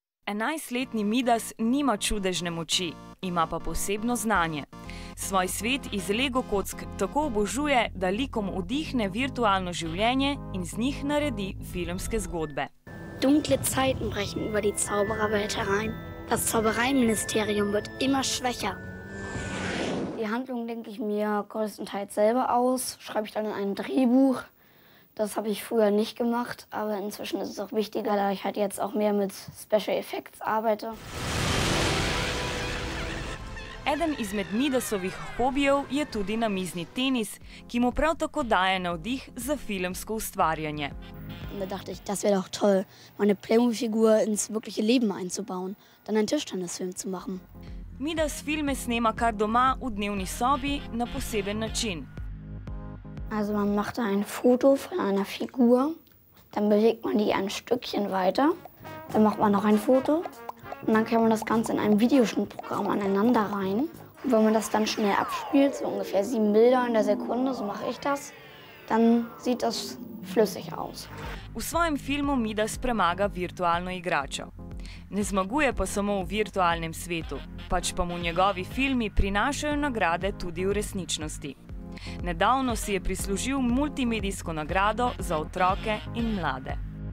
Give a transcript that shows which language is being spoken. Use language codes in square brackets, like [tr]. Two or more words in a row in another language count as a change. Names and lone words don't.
[sl] 11-letni Midas nima čudežne moči, ima pa posebno znanje. Svoj svet iz Lego kock tako obožuje, da likom vdihne virtualno življenje in z njih naredi filmske zgodbe. [de] Dunkle Zeiten brechen über die Zaubererwelt herein. Das Zaubereiministerium wird immer schwächer. Die Handlung denke ich mir größtenteils selber aus, schreibe ich dann in ein Drehbuch. Das habe ich früher nicht gemacht, aber inzwischen ist es auch wichtiger, da ich halt jetzt auch mehr mit [en] Special Effects [de] arbeite. [sl] Eden izmed Midasovih hobijev je tudi namizni tenis, ki mu prav tako daje navdih za filmsko ustvarjanje. [de] Da dachte ich, das wäre doch toll, meine Playmobil-Figur ins wirkliche Leben einzubauen, dann einen Tischtennisfilm zu machen. [sl] Midas filme snema kar doma v dnevni sobi na poseben način. [de] Also man macht da ein Foto von einer Figur, dann bewegt man die ein Stückchen weiter, dann macht man noch ein Foto und dann kann man das Ganze in einem Videoschnittprogramm aneinander rein. Und wenn man das dann schnell abspielt, so ungefähr 7 Bilder in der Sekunde, so mache ich das, dann sieht das flüssig aus. [sl] V svojem filmu Midas premaga virtualno igračo. Ne zmaguje pa samo v virtualnem svetu, pač pa mu njegovi filmi prinašajo nagrade tudi v resničnosti. Nedavno si je prislužil multimedijsko nagrado za otroke in mlade.